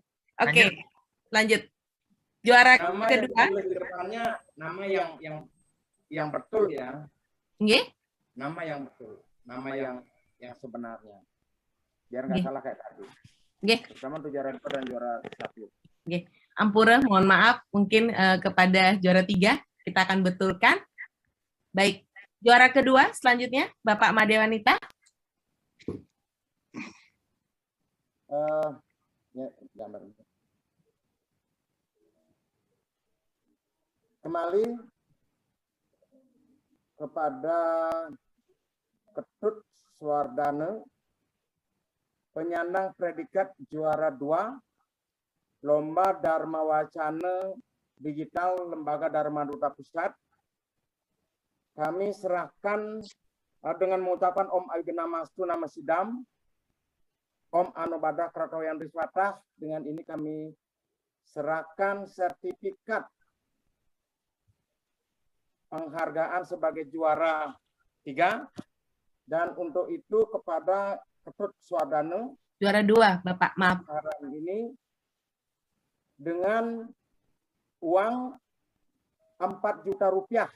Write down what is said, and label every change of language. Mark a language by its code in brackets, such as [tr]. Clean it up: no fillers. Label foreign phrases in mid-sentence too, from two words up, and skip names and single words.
[id] Oke, lanjut. Juara Nama kedua. yang di depannya nama yang betul ya. Nggih? Nama yang betul. Nama yang sebenarnya. Biar nggak salah kayak tadi. Nggih. Terutama untuk juara 2 dan juara 1. Nggih. Ampura, mohon maaf mungkin kepada juara 3 kita akan betulkan. Baik. Juara kedua selanjutnya Bapak Madewanita. Ya, gambar. Kembali kepada Ketut Swardana, penyandang predikat juara 2 Lomba Dharma Wacana Digital Lembaga Dharma Duta Pusat. Kami serahkan dengan mengucapkan [sa] Om Ayudana Mastu Nama Sidam, Om Anobadah Kratoyan Riswatah. [id] Dengan ini kami serahkan sertifikat penghargaan sebagai juara 3. Dan untuk itu kepada Ketut Swardana, Juara 2, Bapak, maaf. Ini dengan uang 4 juta rupiah.